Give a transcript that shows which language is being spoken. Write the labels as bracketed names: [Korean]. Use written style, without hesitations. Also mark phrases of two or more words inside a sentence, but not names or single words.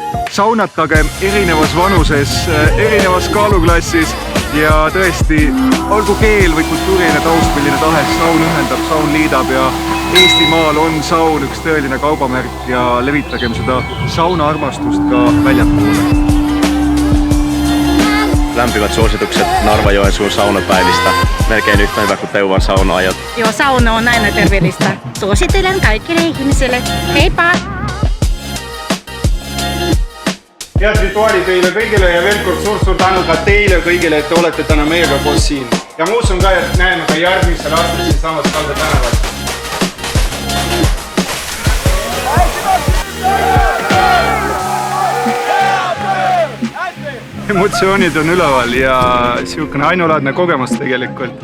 [Estonian] saunatage erinevas vanuses, erinevas kaaluklassis ja tõesti, olgu keel või kultuuriline taust, milline tahes, saun ühendab, saun liidab ja Eestimaal on saun üks tõeline kaubamärk ja levitagem seda saunaarmastust ka väljapoole. [Finnish] Lämpimät suositukset Narva-Joensuun saunapäivistä. Melkein yhtä hyvä kuin Teuvan saunaajat. Joo, sauna on aina terveellistä. Suosittelen kaikille ihmisille. Heippa! [Estonian] Head rituaali teile kõigile ja veel kord suur tänu ka teile kõigile, et te olete täna meiega koos siin. Ja ma usun ka, et näeme ka järgmisel aastal siin samas Kalda tänavat. Emotsioonid on üleval ja siukene ainulaadne kogemus tegelikult.